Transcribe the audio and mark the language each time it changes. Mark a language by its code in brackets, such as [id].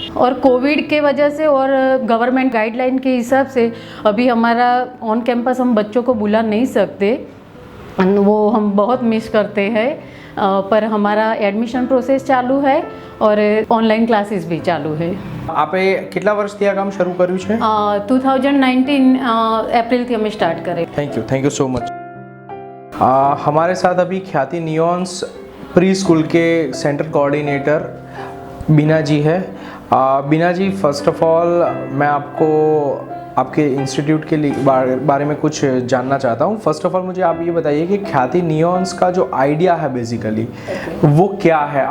[hi] और कोविड के वजह से और गवर्नमेंट गाइडलाइन के हिसाब से अभी हमारा ऑन कैंपस हम बच्चों को बुला नहीं सकते, वो हम बहुत मिस करते हैं। पर हमारा एडमिशन प्रोसेस चालू है और ऑनलाइन क्लासेस भी चालू है। [gu] आपे કેટલા વર્ષથી આ કામ શરૂ કર્યું છે? 2019 अप्रैल થી અમે સ્ટાર્ટ કરે। [en] Thank you so much. [hi] हमारे साथ अभी ख्याति नियोस प्री स्कूल के सेंटर कोऑर्डिनेटर बीना जी है। बीना जी, फर्स्ट ऑफ ऑल मैं आपको आपके इंस्टीट्यूट के बारे में कुछ जानना चाहता हूँ। फर्स्ट ऑफ ऑल मुझे आप ये बताइए कि ख्याति नियोस का जो आइडिया है बेसिकली वो क्या है?